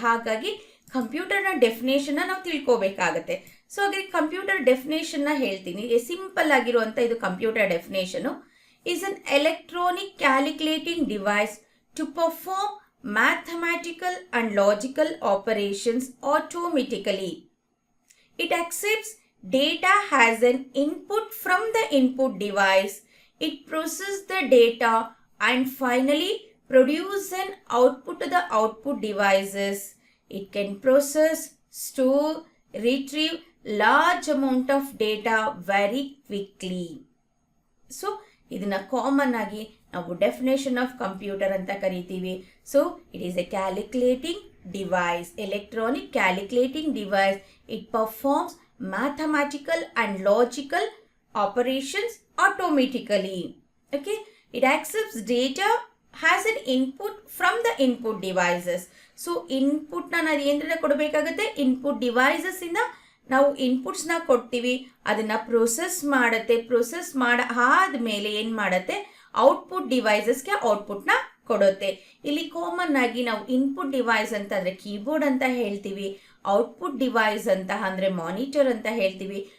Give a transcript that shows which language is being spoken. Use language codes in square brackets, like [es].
[kn] ಹಾಗಾಗಿ ಕಂಪ್ಯೂಟರ್ನ ಡೆಫಿನೇಷನ್ನ ನಾವು ತಿಳ್ಕೊಬೇಕಾಗತ್ತೆ. ಸೊ ಹಾಗೆ ಕಂಪ್ಯೂಟರ್ ಡೆಫಿನೇಷನ್ನ ಹೇಳ್ತೀನಿ. ಸಿಂಪಲ್ ಆಗಿರುವಂಥ ಇದು computer definition. [en] Is an electronic calculating device to perform mathematical and logical operations automatically. It accepts data as an input from the input device. It processes the data and finally produces an output to the output devices. It can process, store, retrieve large amount of data very quickly. [kn] So ಇದನ್ನ common ಆಗಿ ನಾವು [en] definition of computer [kn] ಅಂತ ಕರಿತೀವಿ. [en] So it is a calculating device, electronic calculating device. It performs mathematical and logical operations automatically. Okay, it accepts data, has an input from the input devices. [kn] So input na ನಾವು ಏನ್ರ ಕೊಡಬೇಕಾಗುತ್ತೆ, input devices ಇಂದ ನಾವು ಇನ್ಪುಟ್ಸ್ನ ಕೊಡ್ತೀವಿ, ಅದನ್ನ process ಮಾಡುತ್ತೆ. Process ಆದ್ಮೇಲೆ ಏನು ಮಾಡುತ್ತೆ, ಔಟ್ಪುಟ್ ಡಿವೈಸಸ್ಗೆ ಔಟ್ಪುಟ್ನ ಕೊಡುತ್ತೆ. ಇಲ್ಲಿ ಕಾಮನ್ ಆಗಿ ನಾವು ಇನ್ಪುಟ್ ಡಿವೈಸ್ ಅಂತ ಅಂದರೆ ಕೀಬೋರ್ಡ್ ಅಂತ ಹೇಳ್ತೀವಿ, ಔಟ್ಪುಟ್ ಡಿವೈಸ್ ಅಂತ ಅಂದರೆ ಮಾನಿಟರ್ ಅಂತ ಹೇಳ್ತೀವಿ.